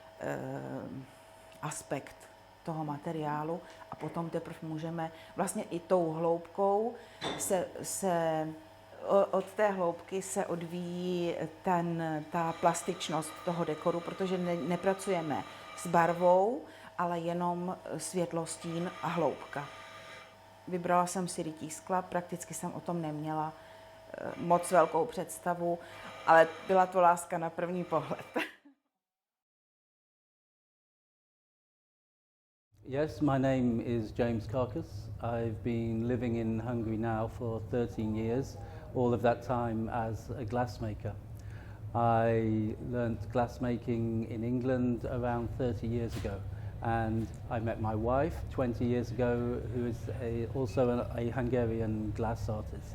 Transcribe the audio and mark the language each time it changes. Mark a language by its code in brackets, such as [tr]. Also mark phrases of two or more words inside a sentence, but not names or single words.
[cs] aspekt toho materiálu a potom teprve můžeme vlastně i tou hloubkou od té hloubky se odvíjí ta plastičnost toho dekoru, protože nepracujeme s barvou, ale jenom světlostín a hloubka. Vybrala jsem si rytí skla, prakticky jsem o tom neměla moc velkou představu, ale byla to láska na první pohled. [en] Yes, my name is James Karkas. I've been living in Hungary now for 13 years, all of that time as a glassmaker. I learnt glassmaking in England around 30 years ago, and I met my wife 20 years ago, who is also a Hungarian glass artist.